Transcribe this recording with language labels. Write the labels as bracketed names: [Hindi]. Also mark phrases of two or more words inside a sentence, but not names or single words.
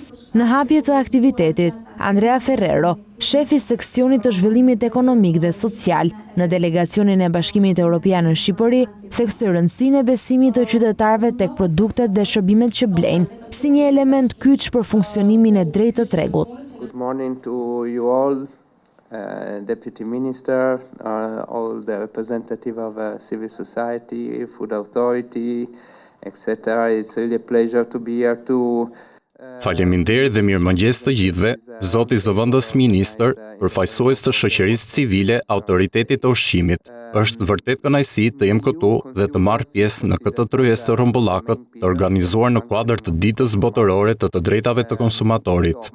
[Albanian] Në hapje të aktivitetit, Andrea Ferrero, shefi seksionit të zhvillimit ekonomik dhe social në delegacionin e Bashkimit Evropian në Shqipëri, theksoi rëndësinë e besimit të qytetarëve tek produktet dhe shërbimet që blejnë si një element kyç për funksionimin e drejtë të tregut. [English] Good morning to you all. Deputy Minister, all the representative of civil society, food authority, etc. It's really a pleasure to be here to [Albanian] Faleminderit dhe mirëmëngjes të gjithëve, Zoti Zëvendës Ministër, përfaqësues të shoqërisë civile, autoritetit të ushqimit. Është vërtet kënaqësi të jem këtu dhe të marr pjesë në këtë tryezë të rrumbullakët të organizuar në kuadër të ditës botërore të të drejtave të konsumatorit.